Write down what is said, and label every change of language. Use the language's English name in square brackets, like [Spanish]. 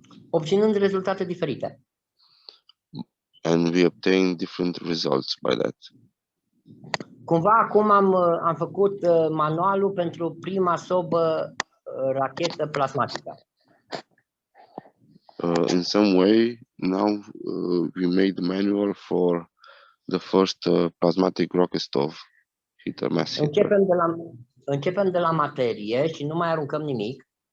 [Romanian] Obținând rezultate diferite. [English] And we obtain different results by that. [Romanian] Cumva acum am făcut manualul pentru prima sobă rachetă plasmatică. [English] In some way, Now we made the manual for the first plasmatic rocket stove heater, mass heater. [Romanian] Începem de la materie și nu mai aruncăm nimic.